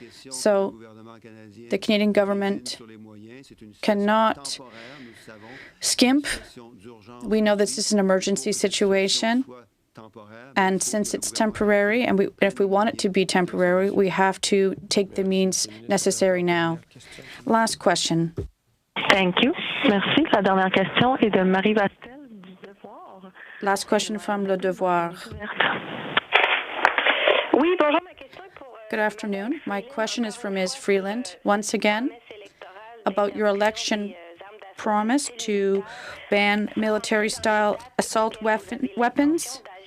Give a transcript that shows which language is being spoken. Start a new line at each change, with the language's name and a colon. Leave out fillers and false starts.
English: So the Canadian government cannot skimp. We know this is an emergency situation. And since it's temporary, and if we want it to be temporary, we have to take the means necessary now. Last question. Thank you. Merci.
French: La dernière question est de Marie Vastel du Devoir.
English: Last question from Le Devoir.
French: Oui, bonjour.
English: Good afternoon. My question is for Ms. Freeland. Once again, about your election promise to ban military-style assault weapons.